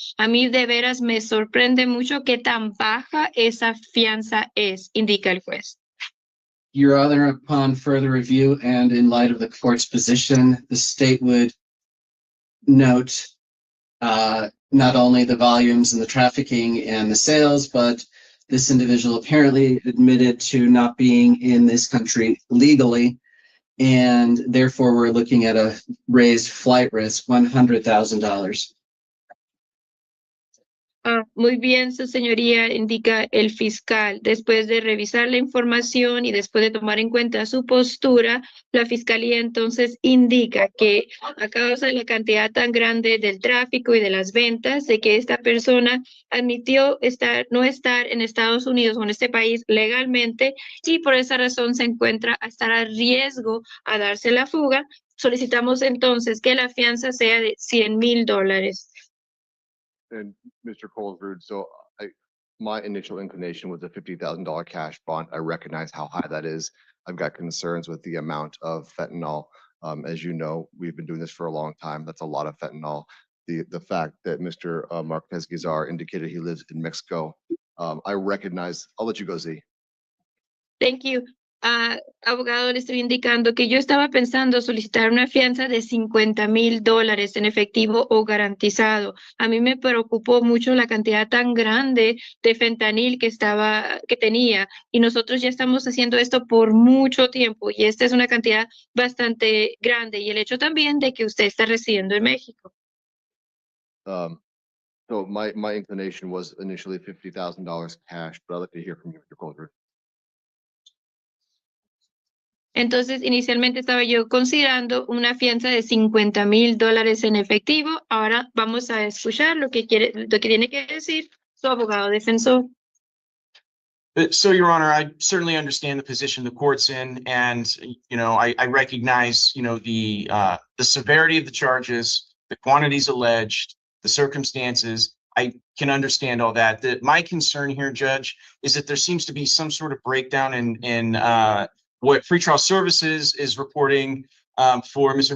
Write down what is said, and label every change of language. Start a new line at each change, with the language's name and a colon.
Spanish: A mí de veras me sorprende mucho qué tan baja esa fianza es, indica el juez.
English: Your Honor, upon further review and in light of the court's position, the state would note not only the volumes and the trafficking and the sales, but this individual apparently admitted to not being in this country legally, and therefore we're looking at a raised flight risk, $100,000.
Spanish: Muy bien, su señoría, indica el fiscal. Después de revisar la información y después de tomar en cuenta su postura, la fiscalía entonces indica que a causa de la cantidad tan grande del tráfico y de las ventas, de que esta persona admitió no estar en Estados Unidos o en este país legalmente y por esa razón se encuentra a estar a riesgo a darse la fuga, solicitamos entonces que la fianza sea de $100,000.
English: And Mr. Colesrud, so my initial inclination was a $50,000 cash bond. I recognize how high that is. I've got concerns with the amount of fentanyl. As you know, we've been doing this for a long time. That's a lot of fentanyl. The fact that Mr. Marquez Guizar indicated he lives in Mexico, I recognize. I'll let you go, Z. Thank you.
Spanish: Abogado, le estoy indicando que yo estaba pensando solicitar una fianza de $50,000 en efectivo o garantizado. A mí me preocupó mucho la cantidad tan grande de fentanil que tenía, y nosotros ya estamos haciendo esto por mucho tiempo, y esta es una cantidad bastante grande, y el hecho también de que usted está residiendo en México.
English: So my inclination was initially $50,000 cash, but I'd like to hear from you, Mr. Colesrud.
Spanish: Entonces, inicialmente estaba yo considerando una fianza de $50,000 en efectivo. Ahora vamos a escuchar lo que tiene que decir su abogado defensor.
English: So, Your Honor, I certainly understand the position the court's in, and I recognize the severity of the charges, the quantities alleged, the circumstances. I can understand all that. My concern here, Judge, is that there seems to be some sort of breakdown in what pretrial services is reporting for Mr.